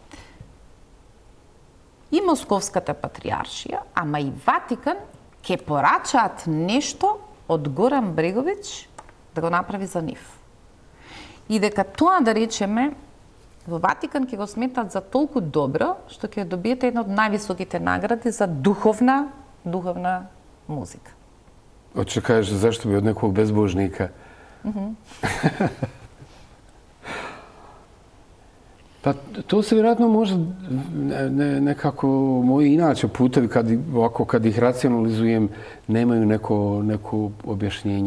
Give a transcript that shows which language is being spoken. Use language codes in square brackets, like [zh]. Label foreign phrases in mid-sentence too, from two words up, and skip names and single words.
[mk] и Московската патриаршија, ама и Ватикан ќе порачаат нешто од Горан Бреговиќ да го направи за нив. И дека тоа, да речеме, во Ватикан ќе го сметат за толку добро, што ќе добиете една од највисоките награди за духовна музика. [sr] Hoćeš da kažeš zašto bi od nekog bezbožnika? Pa to se vjerojatno može nekako moji inače putevi, kad ih racionalizujem, nemaju neko objašnjenje.